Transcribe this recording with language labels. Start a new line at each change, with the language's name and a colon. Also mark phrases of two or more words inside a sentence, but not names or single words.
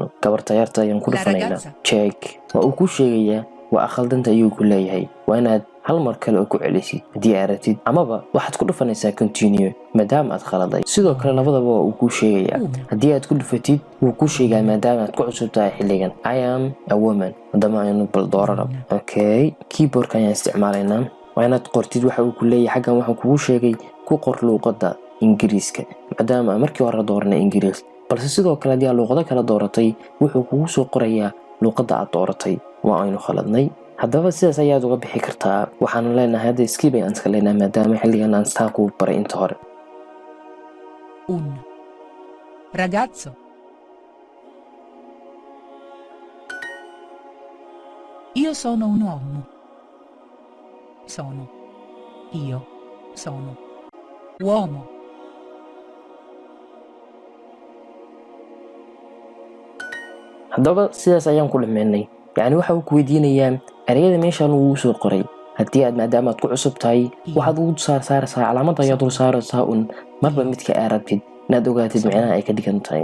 Somali: gabarta yarta ayaan ku dhufanaynaa check. waa uu ku sheegayaa waa khaldanta ayuu ku leeyahay. waa inaad hal mar kale ku celisid haddii aad rabtid, amaba waxaad ku dhufanaysaa continue maadaama aad khaladay. sidoo kale labadaba waa uu ku sheegayaa. haddii aad ku dhufatid wuu ku sheegaa maadaama aad ku cusub tahay xilligan
English: I am a woman.
Somali: haddaba aynu bal doorano. okay, keyboard-ka ayaan isticmaalaynaa. waa inaad qortid waxa uu ku leeyahay. xaggan waxaan kugu sheegay ku qor luqadda Ingiriiska maadaama markii hore dooranay Ingiriis, balse sidoo kale haddii aad luqado kala dooratay wuxuu kugu soo qorayaa luqadda aad dooratay. waa aynu khaladnay. haddaba sidaas ayaad uga bixi kartaa. waxaan leenahay hadda skip ayaan iska leenahay maadaama xilligan aan saa ku baray inta hore.
Italian: Un ragazzo. Io sono un uomo. Io sono uomo.
Somali: haddaba sidaas ayaan ku dhameynay. yacni waxa uu ku weydiinayaa ereyada meeshaan uu soo qoray. haddii aad maadaama aad ku cusub tahay waxaad ugu saaraysaa calaamada ayaad dul saaraysaa marba midka aad rabtid inaad ogaatid macnaha ay ka dhigan tahay.